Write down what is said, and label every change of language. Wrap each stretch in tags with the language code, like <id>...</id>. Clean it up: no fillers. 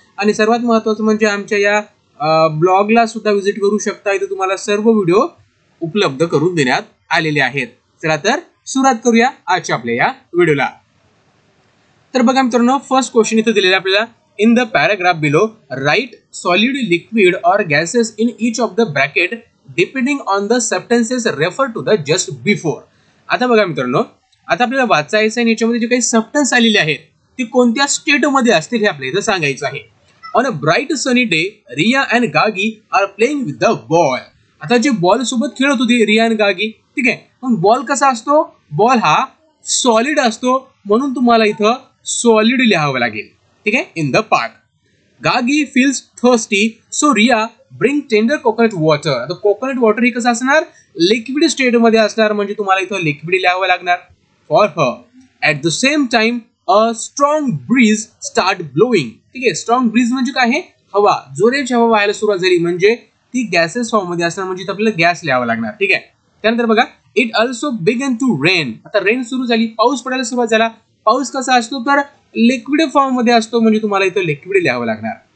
<mr>आणि सर्वात महत्त्वाचं म्हणजे आमच्या या ब्लॉगला सुद्धा व्हिजिट करू शकता. इथे तुम्हाला सर्व व्हिडिओ उपलब्ध करून देण्यात आलेले आहेत. चला तर सुरुवात करूया आजच्या आपल्या या व्हिडिओला. तर बघा मित्रांनो, फर्स्ट क्वेश्चन इथे दिलेला आपल्याला.</mr> <en>In the paragraph below write solid, liquid or gases in each of the bracket depending on the substances refer to the just before.</en> <mr>आता बघा मित्रांनो, आता आपल्याला वाचायचं आहे याच्यामध्ये जे काही सबस्टन्स आलेले आहेत ते कोणत्या स्टेट मध्ये असतील हे आपल्याला इथं सांगायचं आहे.</mr> <en>On a bright sunny day Riya and Gagi are playing with the ball.</en> <mr>आता जे बॉल सोबत खेळत होती रिया अँड गागी, ठीक आहे. पण बॉल कसा असतो? बॉल हा सॉलिड असतो, म्हणून तुम्हाला इथं सॉलिड लिहावं लागेल, ठीक आहे.</mr> <en>In the park Gagi feels thirsty so Riya bring tender coconut water.</en> <mr>आता कोकोनट वॉटर हे कसं असणार? लिक्विड स्टेट मध्ये असणार, म्हणजे तुम्हाला इथं लिक्विड लिहावं लागणार.</mr> <en>For her at the same time a strong breeze start blowing.</en> <mr>ठीक आहे. स्ट्रॉंग ब्रीज म्हणजे काय आहे? हवा, जोराची हवा व्हायला सुरुवात झाली, म्हणजे ती गॅसेस फॉर्म मध्ये असणार, म्हणजे आपल्याला गॅस लिहावं लागणार, ठीक आहे. त्यानंतर बघा,</mr> <en>It also began to rain.</en> <mr>आता रेन सुरू झाली, पाऊस पडायला सुरुवात झाला. पाऊस कसा असतो? तर लिक्विड फॉर्म मध्ये असतो, म्हणजे तुम्हाला इथं लिक्विड लिहावं लागणार.</mr>